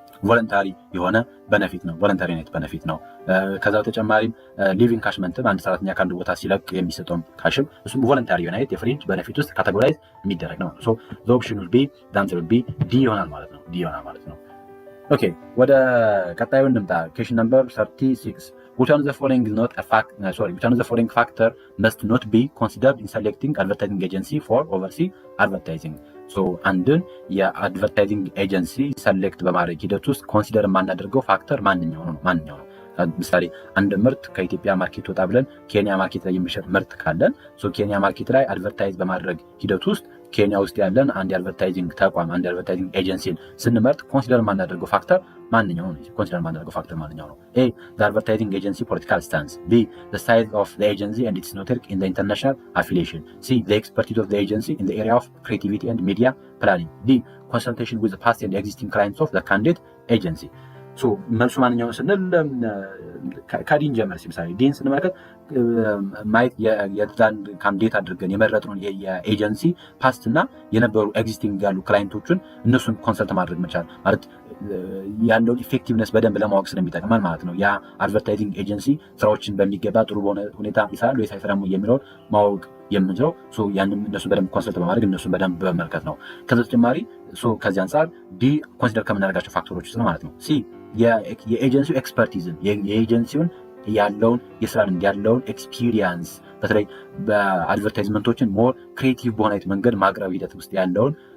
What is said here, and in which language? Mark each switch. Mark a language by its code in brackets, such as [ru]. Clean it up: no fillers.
[am] ቮለንታሪ የሆነ ቤኔፊት ነው። ቮለንታሪ ኔት ቤኔፊት ነው። ከዛ በተጨማሪም ሊቪንግ ካሽመንትም አንድ ሰራተኛ ከአንድ ቦታ ሲለቅ የሚሰጠውም ካሽም እሱም ቮለንታሪ ዩናይት የፍሪንጅ ቤኔፊት ውስጥ ካቴጎራይዝ የሚደረግ ነው። ኦፕሽን ቢ ዳንሰር ቢ ዲ ይሆናል ማለት ነው። ኦኬ ወደ ቀጣዩ እንምጣ። ኩዌስችን ነምበር 36 [en] which one of the following factor must not be considered in selecting advertising agency for overseas advertising? [am] so አንድን የአድቨርታይዚንግ ኤጀንሲ ሰሌክት በማድረግ ሂደት ውስጥ ኮንሲደር የማናደርገው ፋክተር ማንኛው ነው? ምሳሌ አንድ ምርት ከኢትዮጵያ ማርኬት ወጣ ብለን ኬንያ ማርኬት ላይ የሚሸጥ ምርት ካለን ኬንያ ማርኬት ላይ አድቨርታይዝ በማድረግ ሂደት ውስጥ ኬንያ ውስጥ ያለን አንድ የአድቨርታይዚንግ ተቋም አንድ የአድቨርታይዚንግ ኤጀንሲን ስንመርጥ ኮንሲደር የማናደርገው ፋክተር ማንኛው ነው? [en] A. The advertising agency political stance. B. The size of the agency and its network in the international affiliation. C. The expertise of the agency in the area of creativity and media planning. D. Consultation with the past and existing clients of the candidate agency. [am] መልሱ ማንኛውን ስንል ከዲን ጀመር ሲምሳሌ ዲን ስንመለከት ማየት የዛን ካንዲዴት አድርገን የመረጥነውን የኤጀንሲ ፓስት እና የነበሩ ኤግዚስቲንግ ያሉ ክላይንቶቹን እነሱን ኮንሰልት ማድረግ መቻል ማለት ያለውን ኢፌክቲቭነስ በደንብ ለማወቅ ስለሚጠቅመን ማለት ነው። ያ አድቨርታይዚንግ ኤጀንሲ ስራዎችን በሚገባ ጥሩ በሆነ ሁኔታ ይሰራል ወይስ አይሰራም የሚለውን ማወቅ የምንችለው ያንን እነሱን በደንብ ኮንሰልት በማድረግ እነሱን በደንብ በመመልከት ነው። ከዛ ተጨማሪ ከዚህ አንጻር ዲ ኮንሲደር ከምናደርጋቸው ፋክተሮች ውስጥ ነው ማለት ነው። ሲ የኤጀንሲው ኤክስፐርቲዝን የኤጀንሲውን ያለውን የስራ ልምድ ያለውን ኤክስፒሪየንስ በተለይ በአድቨርታይዝመንቶችን ሞር ክሬቲቭ በሆነ መንገድ ማቅረብ ሂደት ውስጥ ያለውን